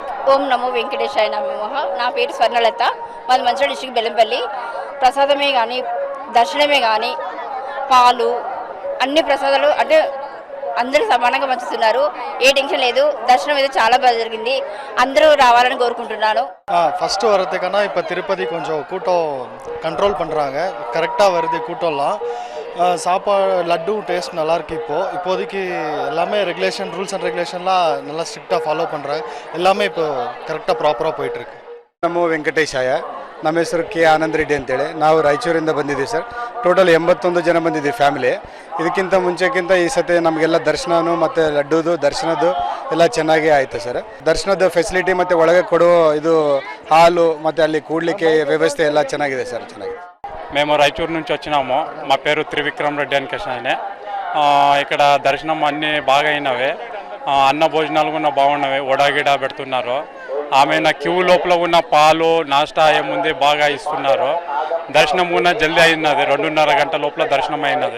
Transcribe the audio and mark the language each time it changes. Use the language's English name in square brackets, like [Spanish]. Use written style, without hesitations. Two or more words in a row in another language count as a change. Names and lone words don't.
[Sanskrit] ఓం నమో వెంకటేశాయ నమః. [Telugu] నా పేరు స్వర్ణలత, మాది మంచిర్యాల డిస్ట్రిక్ట్ బెల్లంపల్లి. ప్రసాదమే కానీ దర్శనమే కానీ పాలు అన్ని ప్రసాదాలు అంటే అందరూ సమానంగా పంచుతున్నారు. ఏ టెన్షన్ లేదు. దర్శనం అయితే చాలా బాగా జరిగింది. అందరూ రావాలని కోరుకుంటున్నాను. [Tamil] ஃபஸ்ட்டு வரதுக்கான இப்போ திருப்பதி கொஞ்சம் கூட்டம் கண்ட்ரோல் பண்ணுறாங்க. கரெக்டாக வருது கூட்டம்லாம். சாப்பாடு லட்டு டேஸ்ட் நல்லாயிருக்கு. இப்போதைக்கு எல்லாமே [English] regulation rules and regulations [Tamil] நல்லா [English] strictly follow [Tamil] பண்ணுறாங்க. எல்லாமே இப்போ [English] correctly properly [Tamil] போயிட்டுருக்கு. [Sanskrit] ನಮೋ ವೆಂಕಟೇಶಾಯ. [Kannada] ನಮ್ಮ ಹೆಸರು ಕೆ ಆನಂದ್ ರೆಡ್ಡಿ ಅಂತೇಳಿ. ನಾವು ರಾಯಚೂರಿಂದ ಬಂದಿದ್ದೀವಿ ಸರ್. ಟೋಟಲ್ 81 ಜನ ಬಂದಿದ್ದೀವಿ ಫ್ಯಾಮಿಲಿ. ಇದಕ್ಕಿಂತ ಮುಂಚೆಕ್ಕಿಂತ ಈ ಸತಿ ನಮಗೆಲ್ಲ ದರ್ಶನನೂ ಮತ್ತು ಲಡ್ಡುದು ದರ್ಶನದ್ದು ಎಲ್ಲ ಚೆನ್ನಾಗೇ ಆಯಿತು ಸರ್. ದರ್ಶನದ ಫೆಸಿಲಿಟಿ ಮತ್ತು ಒಳಗೆ ಕೊಡುವ ಇದು ಹಾಲು ಮತ್ತು ಅಲ್ಲಿ ಕೂಡಲಿಕ್ಕೆ ವ್ಯವಸ್ಥೆ ಎಲ್ಲ ಚೆನ್ನಾಗಿದೆ ಸರ್, ಚೆನ್ನಾಗಿದೆ. [Telugu] మేము రాయచూరు నుంచి వచ్చినాము. మా పేరు త్రివిక్రమ్ రెడ్డి అని కృష్ణ. ఇక్కడ దర్శనం అన్నీ బాగా అయినవే. అన్న భోజనాలు కూడా బాగున్నవి. వడగిడ పెడుతున్నారు. ఆమె క్యూ లోపల ఉన్న పాలు నాష్టా ఏముంది బాగా ఇస్తున్నారు. దర్శనం కూడా జల్దీ అయినది. 2.5 గంటల లోపల దర్శనం అయినది.